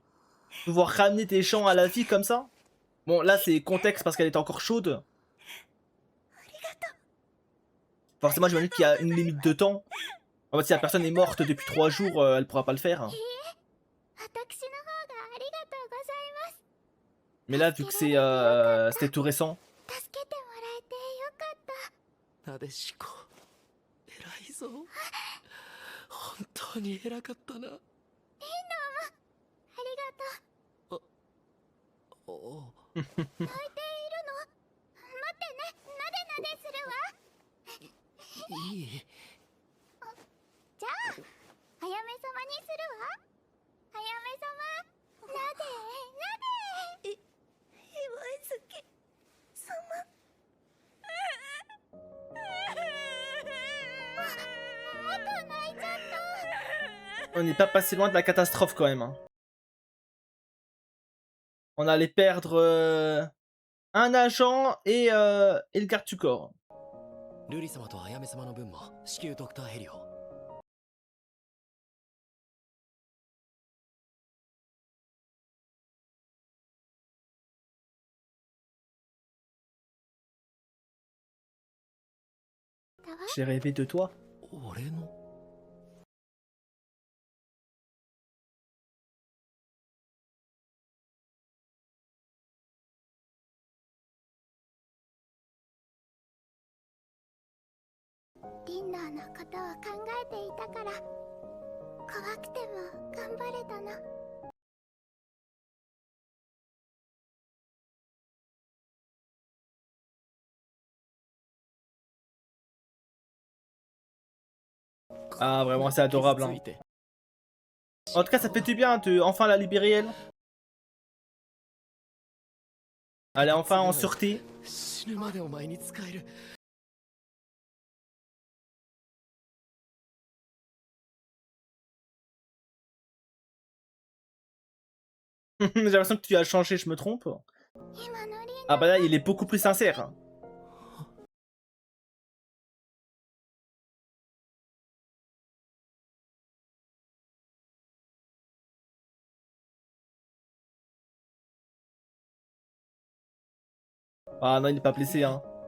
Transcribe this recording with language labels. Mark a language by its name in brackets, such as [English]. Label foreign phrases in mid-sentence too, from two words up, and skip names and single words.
[French] Pouvoir ramener tes champs à la vie comme ça. Bon, là, c'est contexte parce qu'elle est encore chaude. Forcément, j'imagine qu'il y a une limite de temps. En fait, si la personne est morte depuis 3 jours, elle pourra pas le faire. Hein. Mais là, vu que c'était tout récent. [Japanese] なでしこ偉いぞ本当に偉かったなリンドもありがとうおお泣いているの待ってねなでなでするわいいじゃああやめ様にするわあやめ様なでなで岩井月様 [French] On n'est pas passé loin de la catastrophe quand même. Hein. On allait perdre un agent et le garde du corps. [Japanese] 瑠璃様とあやめ様の分も至急ドクターヘリを [French] J'ai rêvé de toi. [Japanese] 俺のリンダーのことを考えていたから怖くても頑張れたの [French] Ah, vraiment, c'est adorable. Hein. En tout cas, ça fait du bien de enfin la libérer, elle. Elle est enfin en sûreté. [Japanese] 死ぬまでお前に使える [French] J'ai l'impression que tu as changé, je me trompe. Ah bah là, il est beaucoup plus sincère. Ah non, il est pas blessé, hein.